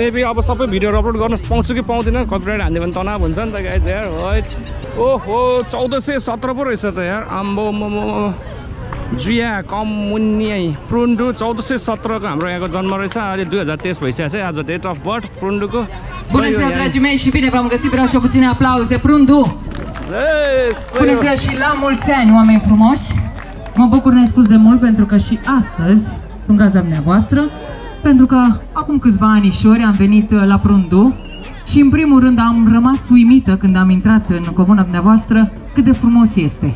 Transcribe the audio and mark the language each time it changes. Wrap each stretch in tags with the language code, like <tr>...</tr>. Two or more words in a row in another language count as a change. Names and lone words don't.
<ne>मेबी अब सबै भिडियोहरू अपलोड गर्न पाउँछु कि पाउँदिनँ, कपिराइट हान्यो भने तनाव हुन्छ नि त गाइस यार। ओहो 1417 पो रहेछ त यार, आम्बो मोमो जुया कमुनिया प्रुन्डु 1417 को हाम्रो यहाँको जन्म रहेछ। अहिले 2023 भइसकेको छ आज</ne> <en>date of birth</en> <ne>प्रुन्डुको।</ne> <ro>Bună ziua, dragii mei, și bine v-am găsit. Vreau și puține aplauze. Prundu! Bună ziua și la mulți ani, oameni frumoși! Mă bucur nespus de mult pentru că și astăzi sunt gazda dumneavoastră, pentru că acum câțiva anișori am venit la Prundu și în primul rând am rămas uimită când am intrat în comuna dumneavoastră cât de frumos este.</ro>